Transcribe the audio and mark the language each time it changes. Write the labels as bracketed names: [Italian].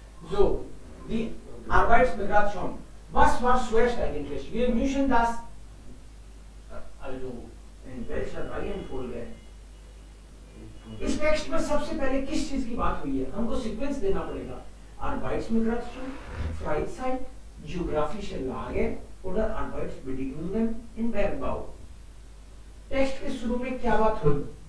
[German] So, die Arbeitsmigration. Was war zuerst eigentlich? Wir müssen das also in welcher Reihenfolge? [Hindi] इस text में सबसे पहले किस चीज की बात हुई है, हमको सीक्वेंस देना पड़ेगा। [German] Arbeitsmigration, Freizeit, geografische Lage oder Arbeitsbedingungen im Bergbau. [Hindi] Text के शुरू में क्या बात हुई?